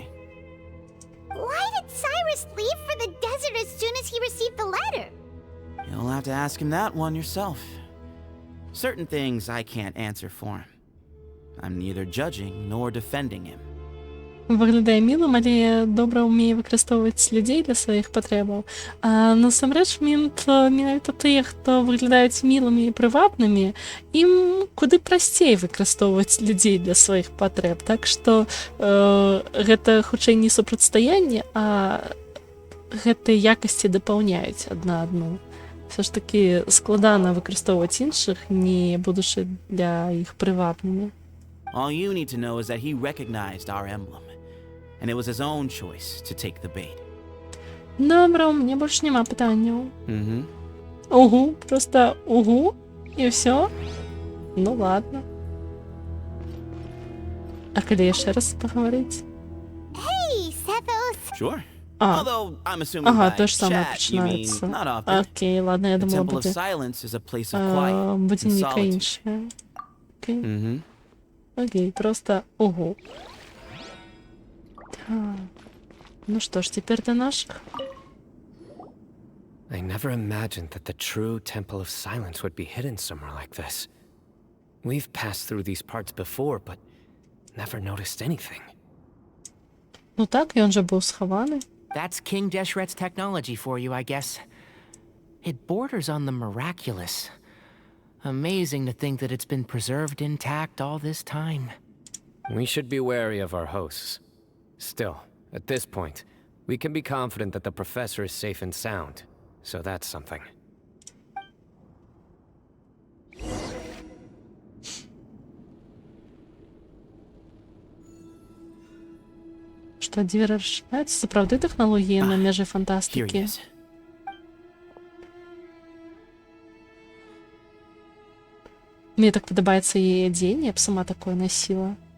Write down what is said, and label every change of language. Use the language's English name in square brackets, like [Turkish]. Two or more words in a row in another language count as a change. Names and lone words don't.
[English] Why did Cyrus leave for the desert as soon as he received the letter? You'll have to ask him that one yourself. Certain things I can't answer for him. I'm neither judging nor defending him. [Belarusian] Выглядае мілым, але добра ўмее выкарыстоўваць людзей для сваіх патрэбаў. Насамрэч, менавіта тыя, хто выглядаюць мілымі і прывабнымі, ім куды прасцей выкарыстоўваць людзей для сваіх патрэб. Так што гэта хутчэй не супрацьстаянне, а гэтыя якасці дапаўняюць адна адну. Все ж такі складана выкарыстоўваць іншых, не будучы для іх прывабнымі. [English] All you need to know is that he recognized our emblem. And it was his own choice to take the bait. [Belarusian] Добра, у мяне больш няма пытанняў. Угу, просто угу, і ўсё? [Russian] Ну ладно. [Belarusian] А калі яшчэ раз пагаварыць? [English] Hey, Sethos! Sure. Although I'm assuming by [Belarusian] то ж самае [English] chat you mean [Belarusian] пачынаецца. [English] not often. [Belarusian] Окей, ладно, я [English] The [Belarusian] думала, [English] Temple of [Belarusian] будзе... [English] Silence is a place of quiet [Belarusian] Будзе [English] and [Belarusian] нейка [English] solitude. [Belarusian] іншая. Окей. Окей, просто угу. [Russian] Ну что ж, теперь до наших. [English] I never imagined that the true Temple of Silence would be hidden somewhere like this. We've passed through these parts before, but never noticed anything. [Belarusian] Ну так, ён же быў схаваны. [English] That's King Deshret's technology for you, I guess. It borders on the miraculous. Amazing to think that it's been preserved intact all this time. We should be wary of our hosts. Still, at this point, we can be confident that the professor is safe and sound. So that's something. [Belarusian] Што дзверы расшыряюцца, сапраўды тэхналогіі на межы фантастыкі. Мне так падабаецца яе адзенне, я б сама такое насіла.